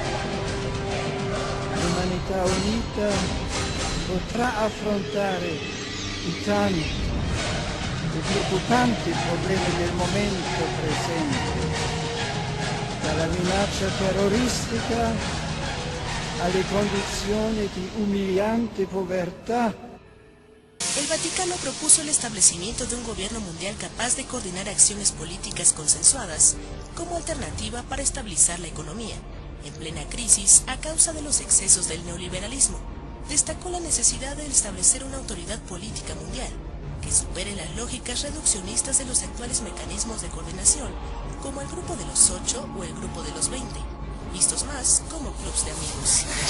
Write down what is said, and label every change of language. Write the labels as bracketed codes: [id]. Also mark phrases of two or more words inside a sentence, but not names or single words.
[it] L'umanità unita potrà affrontare i tanti e preoccupanti problemi del momento presente, dalla minaccia terroristica alle condizioni di umiliante povertà. [es] El Vaticano propuso el establecimiento de un gobierno mundial capaz de coordinar acciones políticas consensuadas como alternativa para estabilizar la economía, en plena crisis a causa de los excesos del neoliberalismo. Destacó la necesidad de establecer una autoridad política mundial que supere las lógicas reduccionistas de los actuales mecanismos de coordinación, como el grupo de los 8 o el grupo de los 20, vistos más como clubs de amigos.